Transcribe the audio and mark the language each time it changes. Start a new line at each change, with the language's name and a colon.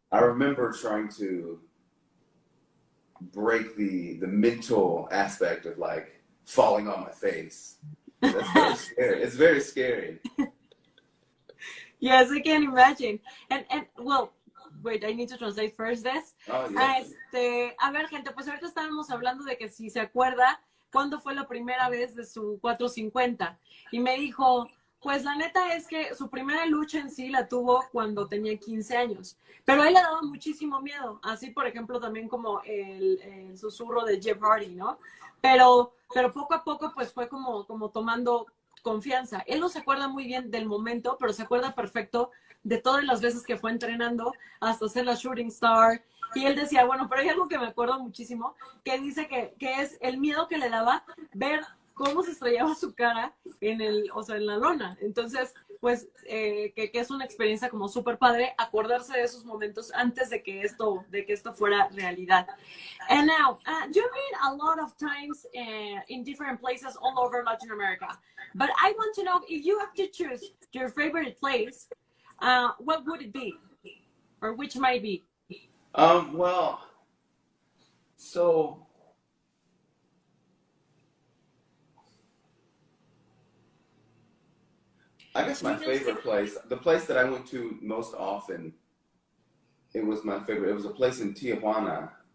English: I remember trying to break the mental aspect of like falling on my face. That's very scary. It's very scary. Yes, I can imagine. And well, wait, I need to translate first this. Oh, yeah.
Spanish: A ver, gente, pues ahorita estábamos hablando de que si se acuerda cuándo fue la primera vez de su 450. Y me dijo, pues la neta es que su primera lucha en sí la tuvo cuando tenía 15 años. Pero a él le daba muchísimo miedo. Así, por ejemplo, también como el susurro de Jeff Hardy, ¿no? Pero poco a poco, pues fue como tomando confianza. Él no se acuerda muy bien del momento, pero se acuerda perfecto de todas las veces que fue entrenando hasta ser la Shooting Star. Y él decía, bueno, pero hay algo que me acuerdo muchísimo, que dice que es el miedo que le daba ver cómo se estrellaba su cara en la lona. Entonces, pues, que es una experiencia como súper padre acordarse de esos momentos antes de que esto fuera realidad.
English: And now, you've been a lot of times in different places all over Latin America. But I want to know, if you have to choose your favorite place, what would it be? Or which might be? Well, so I guess my favorite place, the place that I went to most often, it was my favorite. It was a place in Tijuana.